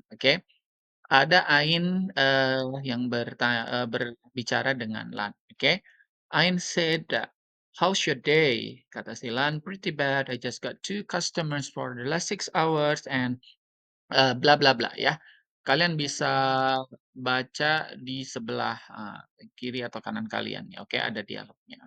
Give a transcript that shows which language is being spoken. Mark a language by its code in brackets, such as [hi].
[id] Oke, ada Ain yang berbicara dengan Lan. [en] Oke, Ain said that, "How's your day?" [id] Kata si Lan, [en] "Pretty bad. I just got two customers for the last 6 hours and bla bla bla," ya. [id] Kalian bisa baca di sebelah kiri atau kanan kalian ya. Oke, ada dialognya.